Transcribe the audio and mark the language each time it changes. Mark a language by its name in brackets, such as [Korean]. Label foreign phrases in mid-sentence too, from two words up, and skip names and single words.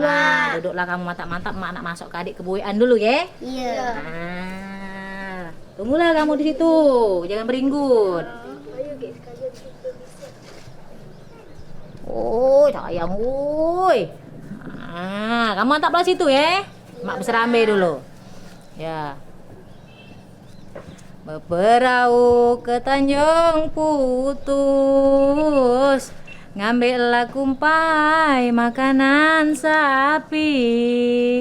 [Malay] Nah, duduklah kamu mantap-mantap, mak nak masuk ke adik ke buean dulu ya. Iya. Nah, tunggulah kamu di situ, jangan beringgut. Oh, sayang, woi. Nah, kamu mantaplah situ ya. Mak berserambe dulu. Ya. Berperahu ke Tanjung Putus, ngambillah kumpai makanan sapi.